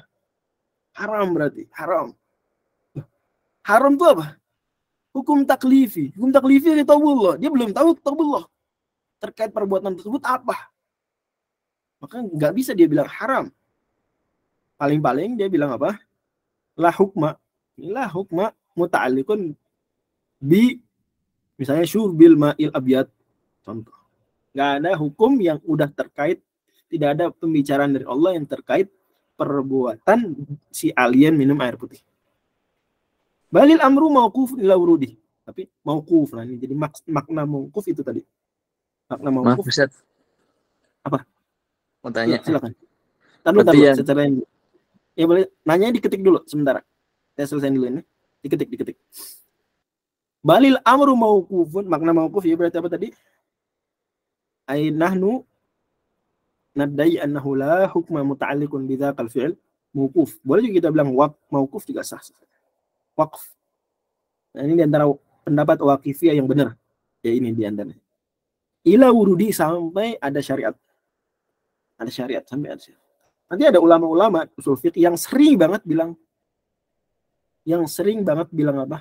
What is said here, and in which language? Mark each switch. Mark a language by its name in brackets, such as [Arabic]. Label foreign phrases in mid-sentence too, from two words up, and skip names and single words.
[Indonesian] Haram berarti. Haram. Haram itu apa? Hukum taklifi. Hukum taklifi kitabullah. Dia belum tahu kitabullah. Terkait perbuatan tersebut apa. Maka nggak bisa dia bilang haram. Paling-paling dia bilang apa? [Arabic] لا حكم. لا حكم متعلق ب misalnya شرب الماء الأبيض. Contoh. [Indonesian] Nggak ada hukum yang udah terkait, tidak ada pembicaraan dari Allah yang terkait perbuatan si alien minum air putih. [Arabic] بل الأمر موقوف إلى الورود. [Indonesian] Tapi mauquf lah ini jadi makna mauquf itu tadi. Makna mauquf. Maaf, Ustaz. Apa? Mau tanya. Silakan. Taruh secara ini. Ya boleh, nanya diketik dulu sebentar. Saya selesaiin dulu ini. Diketik. [Arabic] بل الأمر موقوف, [Indonesian] makna mauquf ya berarti apa tadi? [Arabic] أي نحن ندعي أنه لا حكم متعلق بذلك الفعل موقوف. [Indonesian] Boleh juga kita bilang mauquf juga sah. Waqf. Nah, ini di antara pendapat waqifiyah yang benar. Ya ini di antaranya. [Arabic] إلى الورود [Indonesian] sampai ada syariat. Ada syariat sampai ada syariat. Nanti ada ulama-ulama usul fiqh yang sering banget bilang apa?